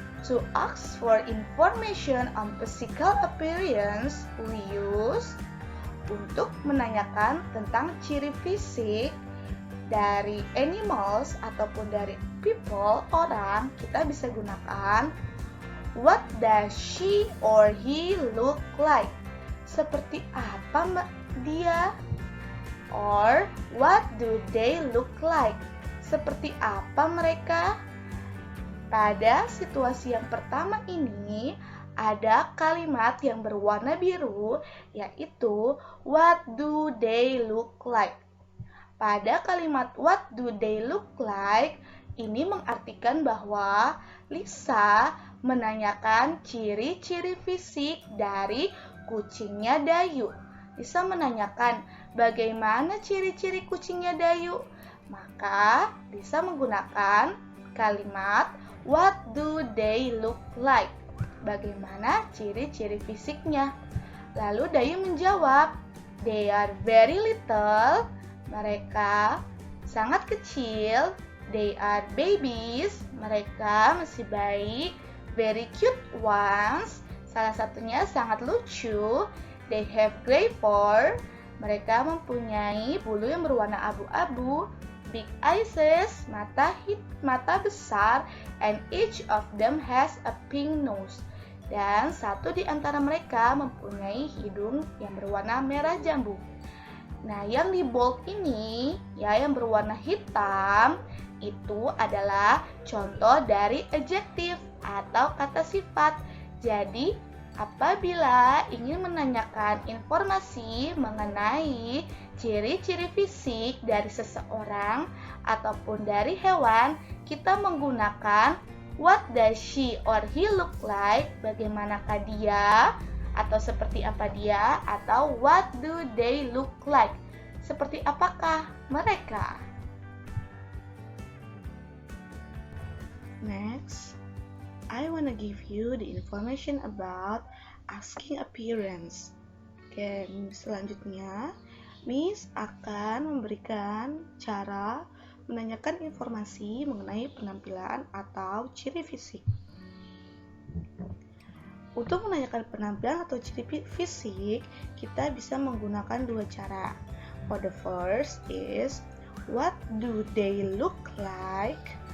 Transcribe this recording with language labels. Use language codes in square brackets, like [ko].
[en] To ask for information on physical appearance, we use [id] untuk menanyakan tentang ciri fisik dari [en] animals [id] ataupun dari [en] people, [id] orang, kita bisa gunakan [en] what does she or he look like? [id] Seperti apa dia? [en] Or what do they look like? [id] Seperti apa mereka? Pada situasi yang pertama ini, ada kalimat yang berwarna biru, yaitu [en] what do they look like? [id] Pada kalimat [en] what do they look like, [id] ini mengartikan bahwa Lisa menanyakan ciri-ciri fisik dari kucingnya Dayu. Lisa menanyakan bagaimana ciri-ciri kucingnya Dayu. Maka Lisa menggunakan kalimat [en] what do they look like? [id] Bagaimana ciri-ciri fisiknya? Lalu Dayu menjawab, [en] they are very little. [id] Mereka sangat kecil. [en] They are babies. [id] Mereka masih baik. [en] Very cute ones. [id] Salah satunya sangat lucu. [en] They have gray fur. [id] Mereka mempunyai bulu yang berwarna abu-abu. [en] Big eyes, [id] mata besar. [en] And each of them has a pink nose. [id] Dan satu di antara mereka mempunyai hidung yang berwarna merah jambu. Nah, yang di bold ini, ya, yang berwarna hitam, itu adalah contoh dari adjektif atau kata sifat. Jadi, apabila ingin menanyakan informasi mengenai ciri-ciri fisik dari seseorang ataupun dari hewan, kita menggunakan [en] what does she or he look like? [id] Bagaimanakah dia? Atau seperti apa dia? Atau [en] what do they look like? [id] Seperti apakah mereka? [en] Next, I wanna give you the information about asking appearance. [id] Oke, selanjutnya Miss akan memberikan cara menanyakan informasi mengenai penampilan atau ciri fisik. Untuk menanyakan penampilan atau ciri fisik, kita bisa menggunakan 2 cara. [en] For the first is what do they look like?